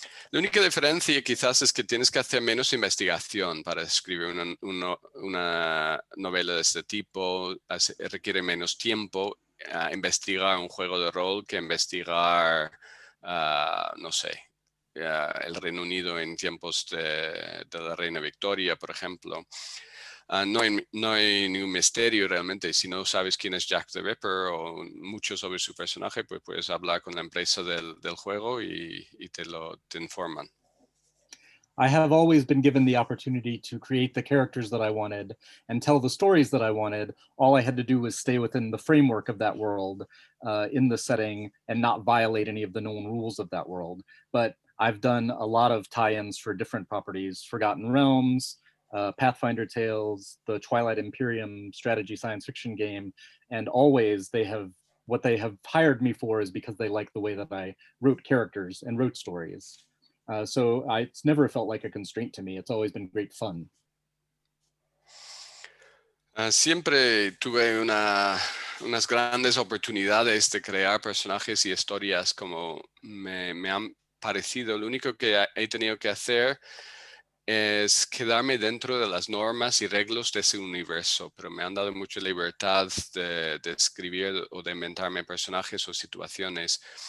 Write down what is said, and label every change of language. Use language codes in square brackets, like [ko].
[es] La única diferencia quizás es que tienes que hacer menos investigación para escribir una novela de este tipo, requiere menos tiempo investigar un juego de rol que investigar, no sé, el Reino Unido en tiempos de la Reina Victoria, por ejemplo. No hay ningún misterio realmente. Si no sabes quién es Jack the Ripper o mucho sobre su personaje, pues puedes hablar con la empresa del juego y te informan. [en] I have always been given the opportunity to create the characters that I wanted and tell the stories that I wanted. All I had to do was stay within the framework of that world in the setting and not violate any of the known rules of that world. But I've done a lot of tie-ins for different properties, Forgotten Realms, Pathfinder Tales, the Twilight Imperium strategy science fiction game, and always what they have hired me for is because they like the way that I wrote characters and wrote stories. So it's never felt like a constraint to me. It's always been great fun. [es] Siempre tuve unas grandes oportunidades de crear personajes y historias como me han parecido. Lo único que he tenido que hacer es quedarme dentro de las normas y reglas de ese universo, pero me han dado mucha libertad de escribir o de inventarme personajes o situaciones.